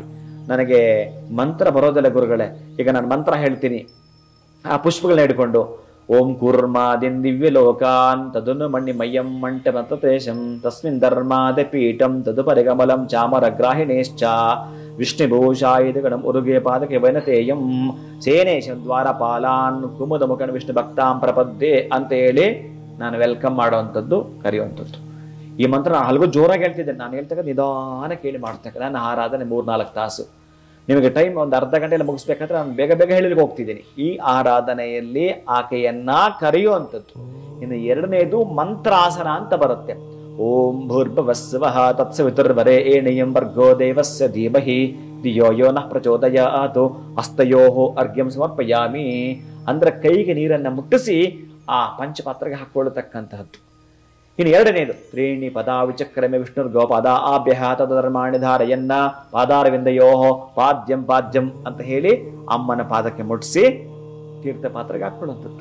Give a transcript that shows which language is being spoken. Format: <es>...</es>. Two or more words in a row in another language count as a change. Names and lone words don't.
<kn>ನನಗೆ ಮಂತ್ರ ಬರೋದಿಲ್ಲ ಗುರುಗಳೇ, ಈಗ ನಾನು ಮಂತ್ರ ಹೇಳ್ತೀನಿ, ಆ ಪುಷ್ಪಗಳನ್ನ ಹಿಡ್ಕೊಂಡು</kn> <sa>ಓಂ ಕೂರ್ಮಾದಿನ್ ದಿವ್ಯ ಲೋಕಾನ್ ತದನು ಮಣ್ಣಿ ಮಯ್ಯಂ ಮಂಟ ಮಂತೇಶಂ ತಸ್ಮಿನ್ ಧರ್ಮಾದ ಪೀಠಂ ತದು ಪರಿಗಮಲಂ ಚಾಮರಗ್ರಾಹಿಣೇಶ್ಚ ವಿಷ್ಣುಭೂಷಾಯುಧ ಗಣಂ ಉರುಗೆ ಪಾದಕೆ ವೈನತೇಯಂ ಸೇನೇಶಂ ದ್ವಾರಪಾಲಾನ್ ಕುಮುದ ಮುಖನ್ ವಿಷ್ಣು ಭಕ್ತಾಂ ಪ್ರಪದ್ಯೆ</sa> <kn>ಅಂತ ಹೇಳಿ ನಾನು ವೆಲ್ಕಮ್ ಮಾಡುವಂಥದ್ದು, ಕರೆಯುವಂಥದ್ದು. ಈ ಮಂತ್ರ ನಾನು ಹಲವು ಜೋರಾಗಿ ಹೇಳ್ತಿದ್ದೇನೆ, ನಾನು ಹೇಳ್ತಕ್ಕ ನಿಧಾನ ಕೇಳಿ ಮಾಡ್ತಕ್ಕ. ನಾನು ಆರಾಧನೆ 3-4 ತಾಸು, ನಿಮಗೆ ಟೈಮ್ ಒಂದು ಅರ್ಧ ಗಂಟೆಯಲ್ಲಿ ಮುಗಿಸ್ಬೇಕಾದ್ರೆ ನಾನು ಬೇಗ ಬೇಗ ಹೇಳಿಲಿಕ್ಕೆ ಹೋಗ್ತಿದ್ದೀನಿ. ಈ ಆರಾಧನೆಯಲ್ಲಿ ಆಕೆಯನ್ನ ಕರೆಯುವಂಥದ್ದು. ಇನ್ನು ಎರಡನೇದು ಮಂತ್ರಾಸನ ಅಂತ ಬರುತ್ತೆ.</kn> <sa>ಓಂ ಭೂರ್ಭುವಸ್ವಃ ತತ್ಸವಿತುರ್ವರೆಣ್ಯಂ ಭರ್ಗೋ ದೇವಸ್ಯ ಧೀಮಹಿ ಧಿಯೋ ಯೋ ನಃ ಪ್ರಚೋದಯಾತ್ ಹಸ್ತಯೋಃ ಅರ್ಘ್ಯಂ ಸಮರ್ಪಯಾಮಿ</sa> <kn>ಅಂದ್ರೆ ಕೈಗೆ ನೀರನ್ನ ಮುಟ್ಟಿಸಿ ಆ ಪಂಚಪಾತ್ರೆಗೆ ಹಾಕೊಳ್ಳತಕ್ಕಂತಹದ್ದು. ಇನ್ನು ಎರಡನೇದು</kn> <sa>ತ್ರೀಣಿ ಪದಾವಿಚಕ್ರಮೆ ವಿಷ್ಣುರ್ಗೋ ಪಾದ ಆಭ್ಯಃ ತದಧರ್ಮಾಣಿ ಧಾರಯನ್ನ ಪಾದಾರವಿಂದಯೋ ಪಾದ್ಯಂ ಪಾದ್ಯಂ</sa> <kn>ಅಂತ ಹೇಳಿ ಅಮ್ಮನ ಪಾದಕ್ಕೆ ಮುಟ್ಟಿಸಿ ತೀರ್ಥ ಪಾತ್ರೆಗೆ ಹಾಕೊಳ್ಳುವಂಥದ್ದು.</kn>